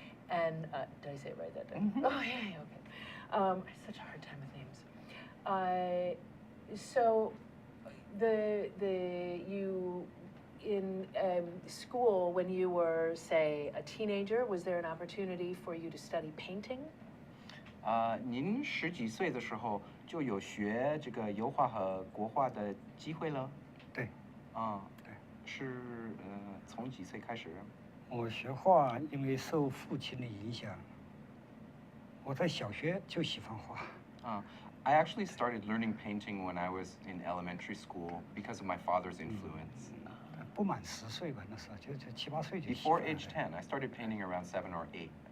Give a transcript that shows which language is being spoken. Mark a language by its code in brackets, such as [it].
[en] And did I say it right that day? Mm-hmm. Oh, yeah, okay. I have such a hard time with names. So you in school when you were, say, a teenager, was there an opportunity for you to study painting? [zh] 您10几岁的时候就有学这个油画和国画的机会了？对。对。是从几岁开始？我学画，因为受父亲的影响，我在小学就喜欢画。 [en] I actually started learning painting when I was in elementary school because of my father's influence. [zh] 不满10岁吧，那时候就7、8岁就。 [en] Before age 10, I started painting around 7 or 8.